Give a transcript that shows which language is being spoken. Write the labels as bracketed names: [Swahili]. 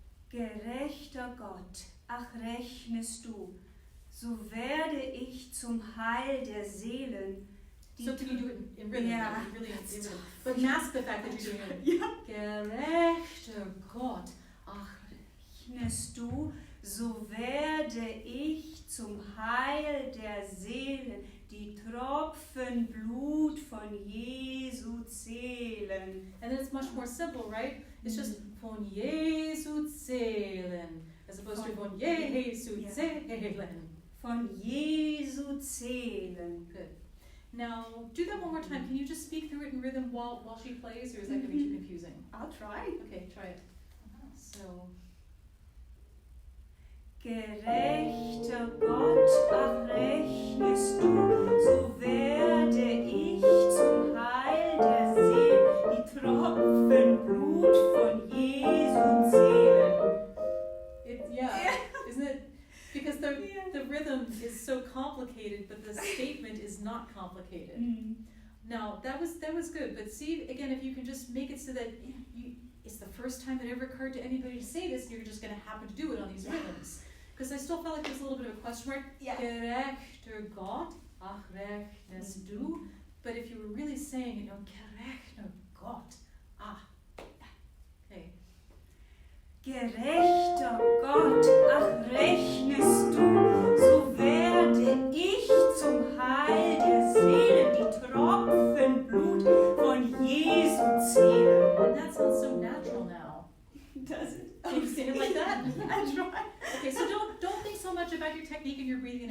[German] Gerechter Gott, ach rechnest du, so werde ich zum Heil der Seelen. Die [English] So can you do it in rhythm? Yeah. That would be really in rhythm. But mask the fact that you're doing it. [German] Gerechte Gott, ach rechnest du, so werde ich zum Heil der Seelen die Tropfen Blut von Jesu zählen. [English] And then it's much more simple, right? It's just [German] von Jesu zählen, [English] as opposed to [German] von Jesu [English] Yeah. [German] zählen. Von Jesu zählen. [English] Good. Now, do that one more time. Can you just speak through it in rhythm while she plays, or is that going to be too confusing? I'll try. Okay, try it. So, [German] Gerechter Gott, ach rechnest du, so werde ich zum Heil der Seelen die Tropfen Blut von Jesu zählen. [English] yeah, isn't it? Because the rhythm is so complicated, but the statement is not complicated. Now, that was good, but see, again, if you can just make it so that it's the first time it ever occurred to anybody to say this, and you're just going to happen to do it on these rhythms. Because I still felt like there's a little bit of a question mark. Yeah. [German] Gerechter Gott, ach rechnest du. [English] But if you were really saying, you know, [German] gerechter Gott, [English] okay. [German] Gerechter Gott, ach rechnest du, so werde ich zum Heil der Seelen die Tropfen Blut von Jesu zählen. [English] And that sounds so natural now. Does it? Can you sing it like that? I try. Okay, so don't think so much about your technique and your breathing and